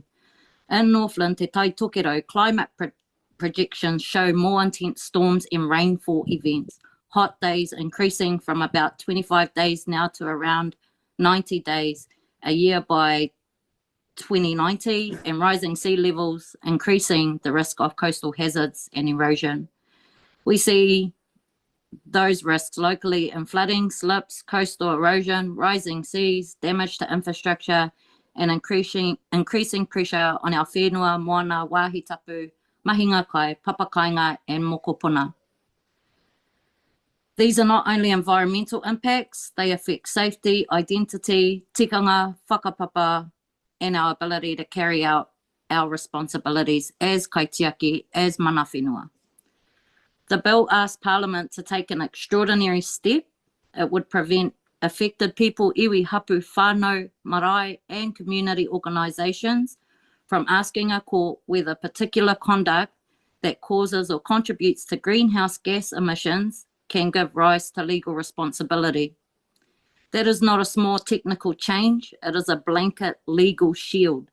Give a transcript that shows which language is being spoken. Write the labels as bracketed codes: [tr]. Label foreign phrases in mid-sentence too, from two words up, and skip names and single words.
[en] In Northland, Te Tai Tokero, climate projections show more intense storms and rainfall events, hot days increasing from about 25 days now to around 90 days a year by 2090, and rising sea levels increasing the risk of coastal hazards and erosion. We see those risks locally in flooding, slips, coastal erosion, rising seas, damage to infrastructure, and increasing pressure on our [mi] whenua, moana, wāhi tapu, mahinga kai, papakainga, [en] and mokopuna. These are not only environmental impacts, they affect safety, identity, [mi] tikanga, whakapapa, [en] and our ability to carry out our responsibilities as kaitiaki, as [mi] mana whenua. [en] The bill asks Parliament to take an extraordinary step. It would prevent affected people, [mi] iwi, hapu, whānau, marae, [en] and community organisations from asking a court whether particular conduct that causes or contributes to greenhouse gas emissions can give rise to legal responsibility. That is not a small technical change, it is a blanket legal shield.